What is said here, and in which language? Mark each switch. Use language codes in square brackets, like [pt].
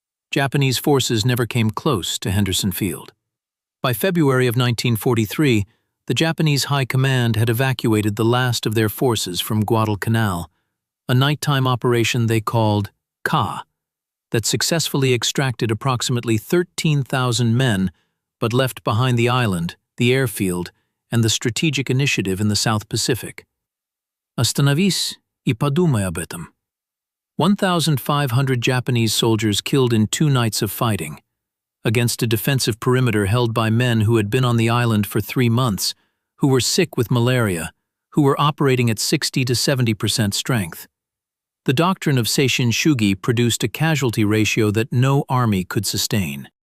[en] Japanese forces never came close to Henderson Field. By February of 1943, the Japanese High Command had evacuated the last of their forces from Guadalcanal, a nighttime operation they called Ka, that successfully extracted approximately 13,000 men but left behind the island, the airfield, and the strategic initiative in the South Pacific. [ru] Остановись и подумай об этом. [en] 1,500 Japanese soldiers killed in 2 nights of fighting, against a defensive perimeter held by men who had been on the island for 3 months, who were sick with malaria, who were operating at 60 to 70% strength. The doctrine of Seishin Shugi produced a casualty ratio that no army could sustain.